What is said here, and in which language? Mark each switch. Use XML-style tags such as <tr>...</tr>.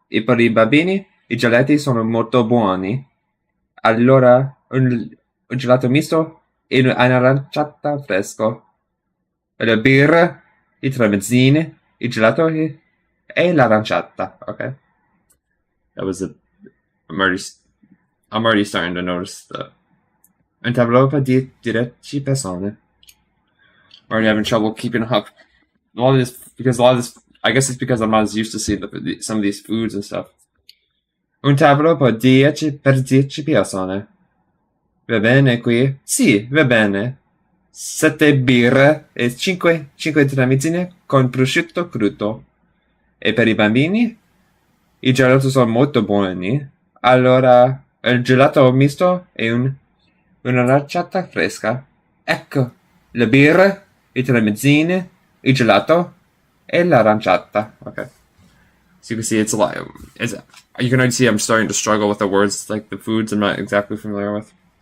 <it>E per i bambini i gelati sono molto buoni. Allora, un gelato misto e un'aranciata fresco. E le birre, i tramezzini, il gelato e l'aranciata.</it> <en>Ok? That was a. I'm already, I'm already starting to notice that. And developer diretti persone. I'm already having trouble keeping up. A lot of this, I guess it's because I'm not as used to seeing some of these foods and stuff.</en> <it>Un tavolo per 10 persone. Va bene qui? Sì, va bene. 7 birre e 5 tramezzine con prosciutto crudo. E per i bambini? I gelati sono molto buoni. Allora, il gelato misto e una racciata fresca. Ecco, le birre, i tramezzini, il gelato e l'aranciata.</it> <en>Okay. So you can see it's a lot. You can already see I'm starting to struggle with the words, like the foods I'm not exactly familiar with.</en>